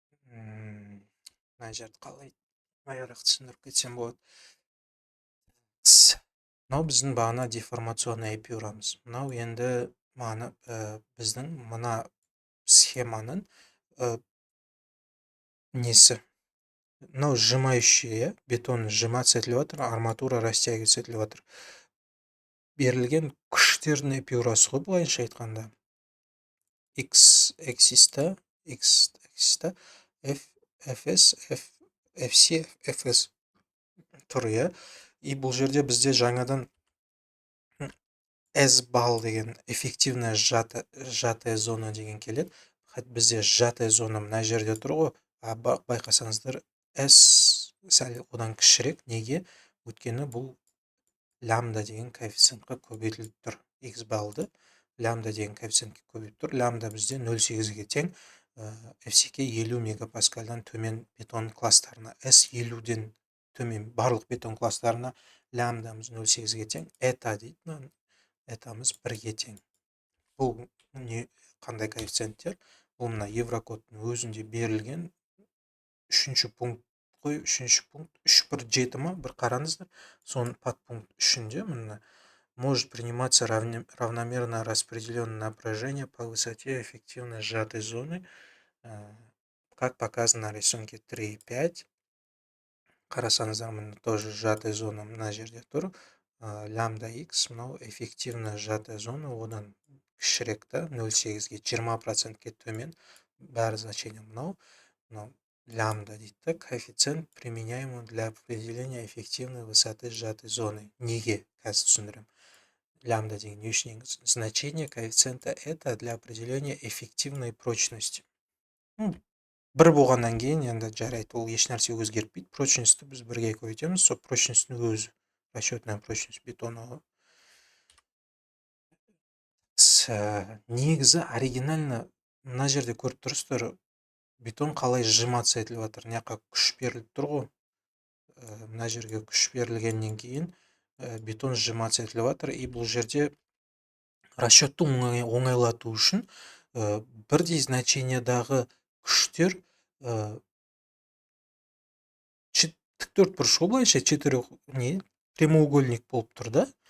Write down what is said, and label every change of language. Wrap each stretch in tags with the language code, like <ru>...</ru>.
<kk>Мына жерді қалай аярақ түсіндіріп кетсем болады. Мынау біздің бағана деформационный эпюрамыз. Мынау енді біздің мына схеманың несі. Мынау сжимающий, бетон сжиматься етіліп жатыр, арматура растягиваться етіліп жатыр. Берілген күшті x-тердің эпюрасы ғой былайынша айтқанда. x эксиста f fs fc fs тұр, иә. И бұл жерде бізде жаңадан S балл деген эффективная сжатая зона деген келеді. Бізде сжатая зона мына жерде тұр ғой. Байқасаңыздар S сәл одан кішірек. Неге? Өйткені бұл лямбда деген коэффициентқа көбейтіліп тұр. X баллды лямбда деген коэффициентке көбейтіп тұр. Лямбда бізде 0,8-ге тең. FCK 50 мегапаскальдан төмен бетон класстарына, S 50-ден төмен барлық бетон класстарына лямбдамыз 0,8-ге тең. Eta дейді. Этамыз 1-ге тең. Бұл қандай коэффициенттер? Бұл мына Еврокодтың өзінде берілген 3-ші пункт қой, 3-ші пункт 3.1.7 ма? Бір қараңыздар. Соның подпункт 3-інде мына</kk> <ru>может приниматься равномерно распределенное напряжение по высоте эффективной сжатой зоны, как показано на рисунке 3.5.</ru> <kk>Қарасаңыздар, мына тоже сжатая зона мына жерде тұр. Лямбда x, мынау эффективная сжатая зона, одан кішірек та, 0,8-ге 20%-ке төмен. Бәрі значение мынау лямбда дейді.</kk> <ru>Коэффициент применяемый для определения эффективной высоты сжатой зоны.</ru> <kk>Неге? Қазір түсіндірем. Лямбда деген не үшін енгізілген?</kk> <ru>Значение коэффициента это для определения эффективной прочности.</ru> <kk>Бір болғаннан кейін енді жарайды, ол еш нәрсе өзгерпейді. Прочностьті біз бірге көбейтеміз. Сол прочностьтің өзі, расчетная прочность бетона. Негізі оригинально мына жерде көріп тұрсыздар, бетон қалай сжиматься етіліп жатыр. Мына жаққа күш беріліп тұр ғой. Мына жерге күш берілгеннен кейін бетон сжиматься етіліп жатыр. И бұл жерде расчетты оңайлату үшін бірдей значениедағы күштер тіктөртбұрыш ғой, былайша прямоугольник болып тұр да.</kk>